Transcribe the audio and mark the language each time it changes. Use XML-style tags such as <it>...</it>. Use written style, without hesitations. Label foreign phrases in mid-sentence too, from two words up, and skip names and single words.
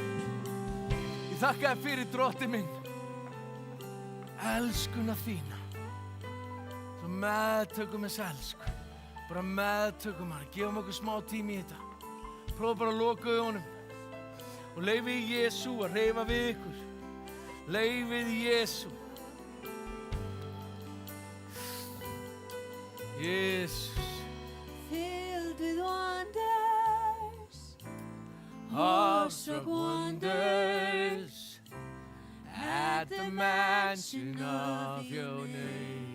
<is>Ég þakka þér fyrir, Drottinn minn, elskuna þína. Svo meðtökum þess elsku. Bara meðtökum hana, gefum okkur smá tími í þetta. Prófa bara að loka augunum og leyfið Jesú að hreyfa við ykkur. Leyfið Jesú.</is> <en>Jesus. Filled with wonders, Awestruck wonders at the mention of your name.</en>